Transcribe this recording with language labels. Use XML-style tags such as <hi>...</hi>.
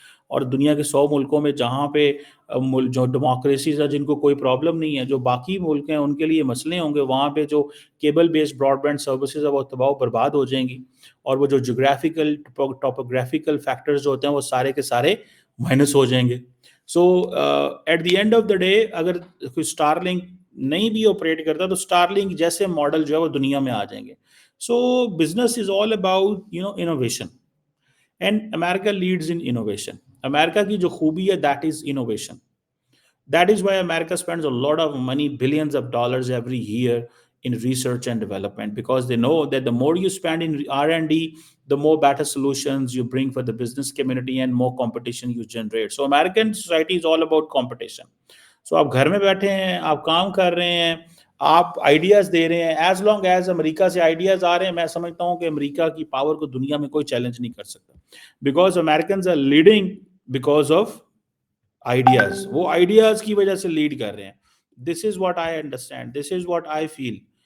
<ur>اور دنیا کے 100 ملکوں میں جہاں پہ جو ڈیموکریسیز ہیں جن کو کوئی پرابلم نہیں ہے، جو باقی ملک ہیں ان کے لیے مسئلے ہوں گے، وہاں پہ جو cable based Broad band services ہیں وہ تباہ و برباد ہو جائیں گی. اور وہ جو جغرافیکل ٹاپوگرافیکل فیکٹرز جو ہوتے ہیں وہ سارے کے سارے مائنس ہو جائیں گے.</ur> <en>so at the end of the day</en> <ur>اگر کوئی اسٹار لنک نہیں بھی آپریٹ کرتا تو اسٹار لنک جیسے ماڈل جو ہے وہ دنیا میں آ جائیں گے.</ur> <en>So business is all about innovation, and America leads in innovation.</en> <ur>America کی جو خوبی ہے</ur> <en>that is innovation. That is why America spends a lot of money, billions of dollars every year in research and development, because they know that the more you spend in R&D, the more better solutions you bring for the business community and more competition you generate. So American society is all about competition. So</en> <ur>آپ گھر میں بیٹھے ہیں، آپ کام کر رہے ہیں، آپ آئیڈیاز دے رہے ہیں.</ur> <en>as long as</en> <ur>امریکہ سے آئیڈیاز آ رہے ہیں، میں سمجھتا ہوں کہ امریکہ کی پاور کو دنیا میں کوئی چیلنج نہیں کر سکتا.</ur> <en>Because Americans are leading because of ideas.</en> <ur>وہ آئیڈیاز کی وجہ سے لیڈ کر رہے ہیں.</ur> <en>This is what I understand, this is what I feel.</en>